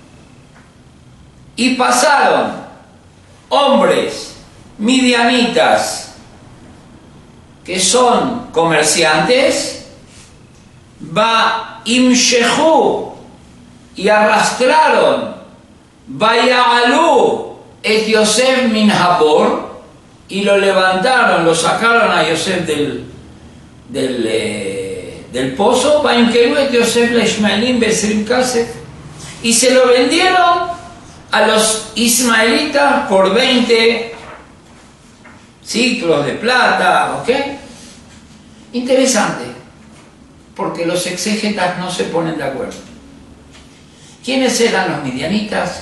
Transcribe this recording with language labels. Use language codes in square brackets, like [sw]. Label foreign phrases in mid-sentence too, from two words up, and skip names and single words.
[es] y pasaron hombres midianitas que son comerciantes, imshehu, y arrastraron, [he] ויעלו את יוסף מן הבור, [es] y lo levantaron, lo sacaron a Yosef del pozo, [he] וימכרו את יוסף לישמעאלים בעשרים כסף, [es] y se lo vendieron a los ismaelitas por 20 ciclos de plata, ¿ok? Interesante, porque los exégetas no se ponen de acuerdo. ¿Quiénes eran los midianitas?